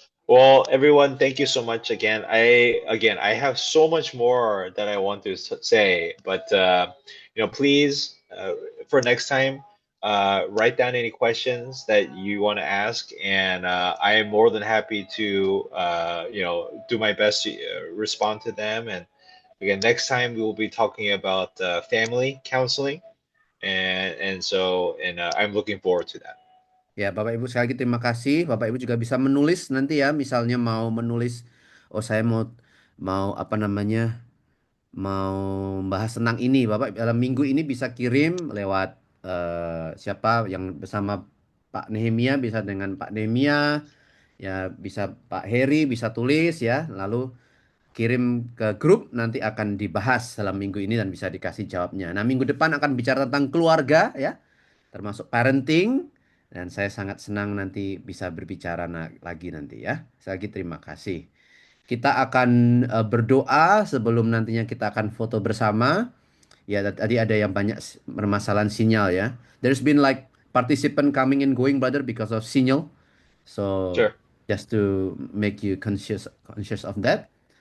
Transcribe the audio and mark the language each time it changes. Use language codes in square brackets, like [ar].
[en] Well, everyone, thank you so much again. I have so much more that I want to say, but please, for next time, write down any questions that you want to ask, and I am more than happy to do my best to respond to them. And again, next time we will be talking about family counseling, and I'm looking forward to that. [id] Ya, Bapak Ibu sekali lagi terima kasih. Bapak Ibu juga bisa menulis nanti ya, misalnya mau menulis, oh saya mau apa namanya, mau bahas tentang ini, Bapak dalam minggu ini bisa kirim lewat siapa yang bersama Pak Nehemia, bisa dengan Pak Nehemia, ya bisa Pak Heri, bisa tulis ya, lalu kirim ke grup, nanti akan dibahas dalam minggu ini dan bisa dikasih jawabnya. Nah, minggu depan akan bicara tentang keluarga ya, termasuk parenting, dan saya sangat senang nanti bisa berbicara lagi nanti ya. Sekali lagi terima kasih. Kita akan berdoa sebelum nantinya kita akan foto bersama. Ya, tadi ada yang banyak permasalahan sinyal ya. [en] There's been like participant coming and going, brother, because of signal. So Sure. just to make you conscious of that.